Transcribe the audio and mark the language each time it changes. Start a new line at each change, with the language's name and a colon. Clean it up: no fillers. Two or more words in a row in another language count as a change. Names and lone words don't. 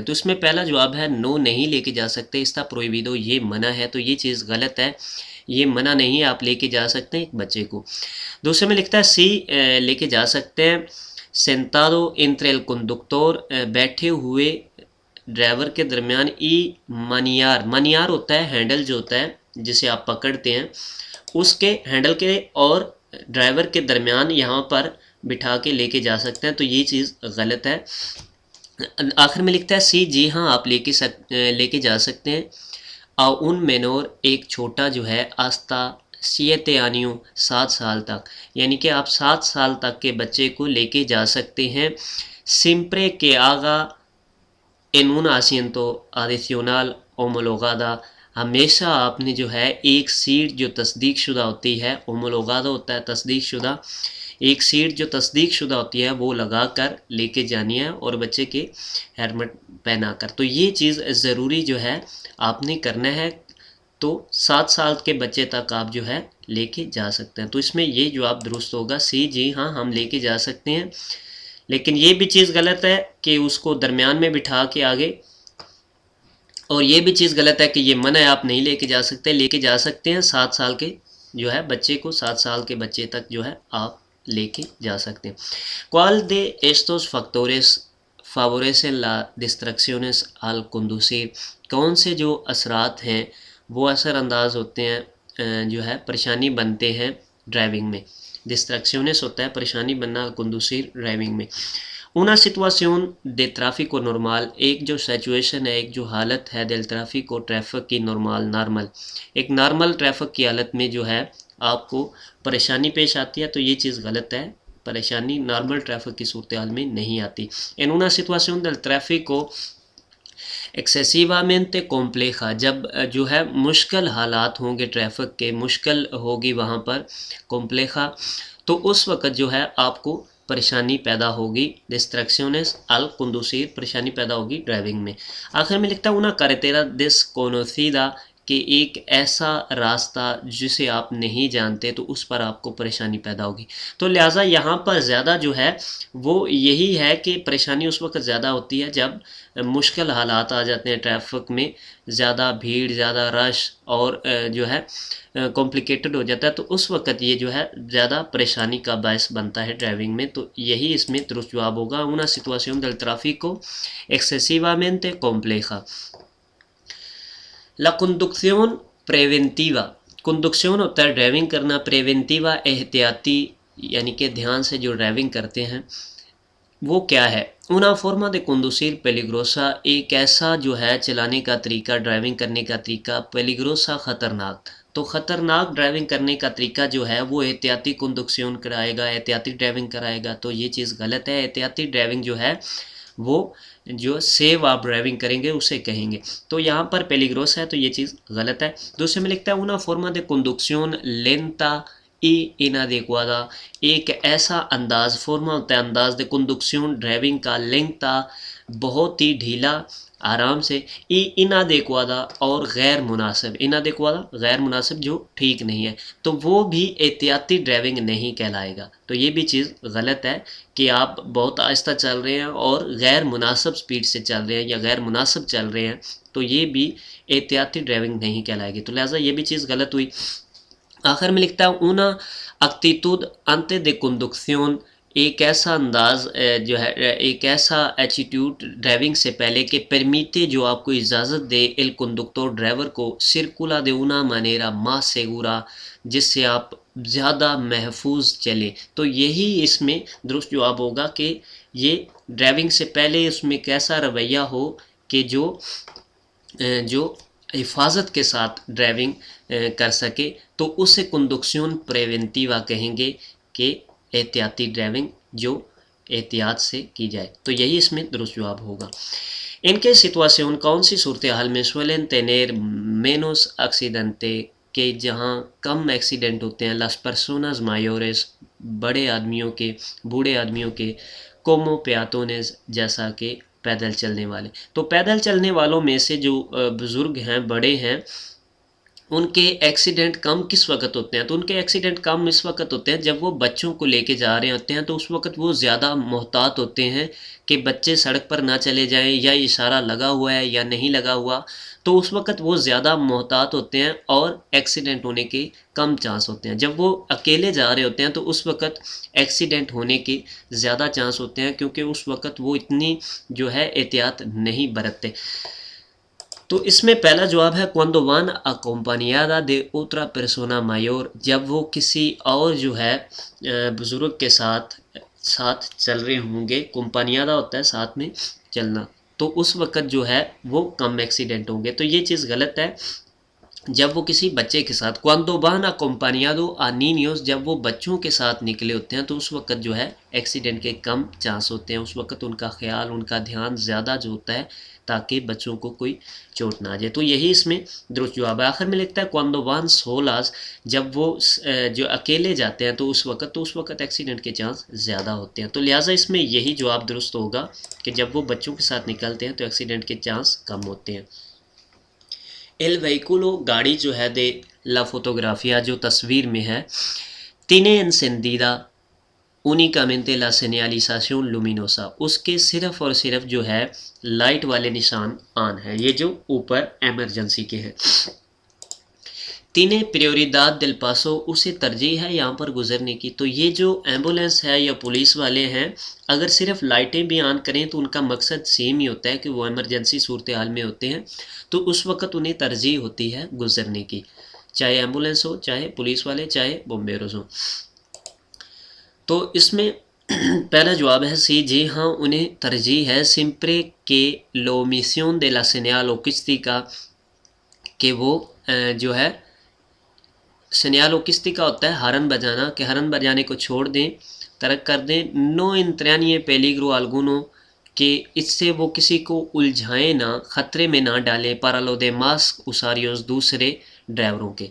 Urdu: تو اس میں پہلا جواب ہے نو نہیں لے کے جا سکتے.
Spanish: está prohibido
Urdu: یہ منع ہے تو یہ چیز غلط ہے. یہ منع نہیں ہے آپ لے کے جا سکتے ہیں ایک بچے کو. دوسرے میں لکھتا ہے سی لے کے جا سکتے ہیں
Spanish: sentado entre el conductor
Urdu: بیٹھے ہوئے ڈرائیور کے درمیان
Spanish: y manillar.
Urdu: منیار ہوتا ہے ہینڈل جو ہوتا ہے جسے آپ پکڑتے ہیں اس کے ہینڈل کے اور ڈرائیور کے درمیان یہاں پر بٹھا کے لے کے جا سکتے ہیں. تو یہ چیز غلط ہے. آخر میں لکھتا ہے سی جی ہاں آپ لے کے جا سکتے ہیں.
Spanish: un menor
Urdu: ایک چھوٹا جو ہے
Spanish: hasta 7 años
Urdu: 7 سال تک یعنی کہ آپ 7 سال تک کے بچے کو لے کے جا سکتے ہیں.
Spanish: siempre que haga en un asiento adicional homologada
Urdu: ہمیشہ آپ نے جو ہے ایک سیٹ جو تصدیق شدہ ہوتی ہے homologada ہوتا ہے تصدیق شدہ ایک سیٹ جو تصدیق شدہ ہوتی ہے وہ لگا کر لے کے جانی ہے اور بچے کے ہیلمٹ پہنا کر. تو یہ چیز ضروری جو ہے آپ نے کرنا ہے. تو 7 سال کے بچے تک آپ جو ہے لے کے جا سکتے ہیں. تو اس میں یہ جواب درست ہوگا سی جی ہاں ہم لے کے جا سکتے ہیں. لیکن یہ بھی چیز غلط ہے کہ اس کو درمیان میں بٹھا کے آگے اور یہ بھی چیز غلط ہے کہ یہ منع ہے آپ نہیں لے کے جا سکتے. لے کے جا سکتے ہیں 7 سال کے جو ہے بچے کو 7 سال کے بچے تک جو ہے آپ لے کے جا سکتے ہیں.
Spanish: ¿Cuál de estos factores favorecen la distracciones al conducir؟
Urdu: کون سے جو اثرات ہیں وہ اثر انداز ہوتے ہیں جو ہے پریشانی بنتے ہیں ڈرائیونگ میں. ڈسٹریکشنس ہوتا ہے پریشانی بننا
Spanish: al conducir
Urdu: ڈرائیونگ میں.
Spanish: una situación de tráfico normal
Urdu: ایک جو سچویشن ہے ایک جو حالت ہے
Spanish: del tráfico
Urdu: ٹریفک کی نارمل ایک نارمل ٹریفک کی حالت میں جو ہے آپ کو پریشانی پیش آتی ہے. تو یہ چیز غلط ہے. پریشانی نارمل ٹریفک کی صورتحال میں نہیں آتی.
Spanish: en una situación del tráfico excesivamente compleja
Urdu: جب جو ہے مشکل حالات ہوں گے ٹریفک کے مشکل ہوگی وہاں پر compleja تو اس وقت جو ہے آپ کو پریشانی پیدا ہوگی.
Spanish: distracciones al conducir
Urdu: پریشانی پیدا ہوگی ڈرائیونگ میں. آخر میں لکھتا ہے
Spanish: una carretera desconocida
Urdu: کہ ایک ایسا راستہ جسے آپ نہیں جانتے تو اس پر آپ کو پریشانی پیدا ہوگی. تو لہٰذا یہاں پر زیادہ جو ہے وہ یہی ہے کہ پریشانی اس وقت زیادہ ہوتی ہے جب مشکل حالات آ جاتے ہیں ٹریفک میں زیادہ بھیڑ زیادہ رش اور جو ہے کمپلیکیٹڈ ہو جاتا ہے. تو اس وقت یہ جو ہے زیادہ پریشانی کا باعث بنتا ہے ڈرائیونگ میں. تو یہی اس میں درست جواب ہوگا
Spanish: una situación del tráfico excesivamente compleja. La conducción preventiva
Urdu: کنڈکشن ہوتا ہے ڈرائیونگ کرنا. پریونٹیوا احتیاطی یعنی کہ دھیان سے جو ڈرائیونگ کرتے ہیں وہ کیا ہے؟
Spanish: una forma de conducir peligrosa
Urdu: ایک ایسا جو ہے چلانے کا طریقہ ڈرائیونگ کرنے کا طریقہ peligrosa خطرناک. تو خطرناک ڈرائیونگ کرنے کا طریقہ جو ہے وہ احتیاطی کنڈکشن کرائے گا احتیاطی ڈرائیونگ کرائے گا. تو یہ چیز غلط ہے. احتیاطی ڈرائیونگ جو ہے وہ جو سیو آپ ڈرائیونگ کریں گے اسے کہیں گے. تو یہاں پر پیلیگروس ہے تو یہ چیز غلط ہے. دوسرے میں لکھتا ہے
Spanish: una forma de conducción lenta y inadecuada
Urdu: ایک ایسا انداز فارما ہوتا ہے انداز
Spanish: de conducción
Urdu: ڈرائیونگ کا lenta بہت ہی ڈھیلا آرام سے
Spanish: y inadecuada
Urdu: اور غیر مناسب. inadecuada غیر مناسب جو ٹھیک نہیں ہے تو وہ بھی احتیاطی ڈرائیونگ نہیں کہلائے گا. تو یہ بھی چیز غلط ہے کہ آپ بہت آہستہ چل رہے ہیں اور غیر مناسب سپیڈ سے چل رہے ہیں یا غیر مناسب چل رہے ہیں تو یہ بھی احتیاطی ڈرائیونگ نہیں کہلائے گی. تو لہٰذا یہ بھی چیز غلط ہوئی. آخر میں لکھتا ہے
Spanish: una actitud antes de conducción
Urdu: ایک ایسا انداز جو ہے ایک ایسا ایٹیٹیوڈ ڈرائیونگ سے پہلے کہ پرمیتے جو آپ کو اجازت دے
Spanish: el conductor
Urdu: ڈرائیور کو
Spanish: circula de una manera más segura،
Urdu: جس سے آپ زیادہ محفوظ چلیں. تو یہی اس میں درست جواب ہوگا کہ یہ ڈرائیونگ سے پہلے اس میں کیسا رویہ ہو کہ جو حفاظت کے ساتھ ڈرائیونگ کر سکے، تو اسے
Spanish: conducción preventiva
Urdu: کہیں گے کہ احتیاطی ڈرائیونگ جو احتیاط سے کی جائے. تو یہی اس میں درست جواب ہوگا.
Spanish: en qué situación
Urdu: کون سی صورتحال میں
Spanish: suelen tener menos accidente،
Urdu: کہ جہاں کم ایکسیڈنٹ ہوتے ہیں
Spanish: las personas mayores،
Urdu: بڑے آدمیوں کے، بوڑھے آدمیوں کے،
Spanish: como peatones،
Urdu: جیسا کہ پیدل چلنے والے. تو پیدل چلنے والوں میں سے جو بزرگ ہیں، بڑے ہیں، ان کے ایکسیڈنٹ کم کس وقت ہوتے ہیں؟ تو ان کے ایکسیڈنٹ کم اس وقت ہوتے ہیں جب وہ بچوں کو لے کے جا رہے ہوتے ہیں، تو اس وقت وہ زیادہ محتاط ہوتے ہیں کہ بچے سڑک پر نہ چلے جائیں، یا اشارہ لگا ہوا ہے یا نہیں لگا ہوا. تو اس وقت وہ زیادہ محتاط ہوتے ہیں اور ایکسیڈنٹ ہونے کے کم چانس ہوتے ہیں. جب وہ اکیلے جا رہے ہوتے ہیں تو اس وقت ایکسیڈنٹ ہونے کے زیادہ چانس ہوتے ہیں، کیونکہ اس وقت وہ اتنی جو ہے احتیاط نہیں برتتے. تو اس میں پہلا جواب ہے
Spanish: cuando van acompañada de otra persona mayor،
Urdu: جب وہ کسی اور جو ہے بزرگ کے ساتھ چل رہے ہوں گے. acompañada ہوتا ہے ساتھ میں چلنا، تو اس وقت جو ہے وہ کم ایکسیڈنٹ ہوں گے. تو یہ چیز غلط ہے. جب وہ کسی بچے کے ساتھ
Spanish: cuando van acompañado a niños،
Urdu: جب وہ بچوں کے ساتھ نکلے ہوتے ہیں تو اس وقت جو ہے ایکسیڈنٹ کے کم چانس ہوتے ہیں. اس وقت ان کا خیال، ان کا دھیان زیادہ جو ہوتا ہے تاکہ بچوں کو کوئی چوٹ نہ آ جائے. تو یہی اس میں درست جواب ہے. آخر میں لکھتا ہے
Spanish: cuando van solas،
Urdu: جب وہ جو اکیلے جاتے ہیں تو اس وقت ایکسیڈنٹ کے چانس زیادہ ہوتے ہیں. تو لہٰذا اس میں یہی جواب درست ہوگا کہ جب وہ بچوں کے ساتھ نکلتے ہیں تو ایکسیڈنٹ کے چانس کم ہوتے ہیں.
Spanish: el vehículo،
Urdu: گاڑی جو ہے
Spanish: de la fotografía،
Urdu: جو تصویر میں ہے،
Spanish: tiene encendida únicamente la señalización luminosa،
Urdu: اس کے صرف اور صرف جو ہے لائٹ والے نشان آن ہیں، یہ جو اوپر ایمرجنسی کے ہیں.
Spanish: tiene prioridad del paso،
Urdu: اسے ترجیح ہے یہاں پر گزرنے کی. تو یہ جو ایمبولینس ہے یا پولیس والے ہیں، اگر صرف لائٹیں بھی آن کریں تو ان کا مقصد سیم ہی ہوتا ہے کہ وہ ایمرجنسی صورتحال میں ہوتے ہیں، تو اس وقت انہیں ترجیح ہوتی ہے گزرنے کی، چاہے ایمبولینس ہو، چاہے پولیس والے، چاہے بمبیروز ہوں. تو اس میں پہلا جواب ہے سی، جی ہاں انہیں ترجیح ہے
Spanish: siempre que la omisión de la señal acústica،
Urdu: کہ وہ جو ہے
Spanish: señal acústica
Urdu: کا ہوتا ہے ہارن بجانا، کہ ہارن بجانے کو چھوڑ دیں، ترک کر دیں.
Spanish: no entrañe peligro alguno,
Urdu: کہ اس سے وہ کسی کو الجھائیں نہ، خطرے میں نہ ڈالیں.
Spanish: para los demás usuarios,
Urdu: دوسرے ڈرائیوروں کے.